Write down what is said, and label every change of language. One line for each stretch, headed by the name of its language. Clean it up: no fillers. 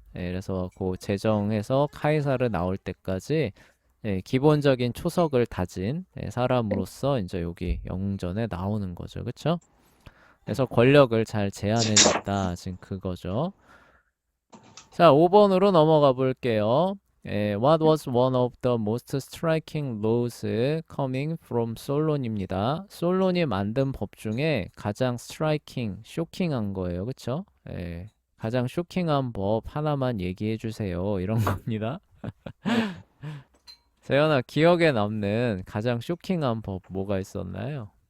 Korean: 그래서 그 제정해서 카이사르 나올 때까지 기본적인 초석을 다진 사람으로서 이제 여기 영웅전에 나오는 거죠. 그쵸? 그래서 권력을 잘 제한해줬다. 지금 그거죠. 자, 5번으로 넘어가 볼게요.
English: What was one of the most striking laws coming from 솔론입니다.
Korean: 솔론이 만든 법 중에 가장 striking, 쇼킹한 거예요. 그쵸? 가장 쇼킹한 법 하나만 얘기해 주세요. 이런 겁니다. 재현아, 기억에 남는 가장 쇼킹한 법 뭐가 있었나요?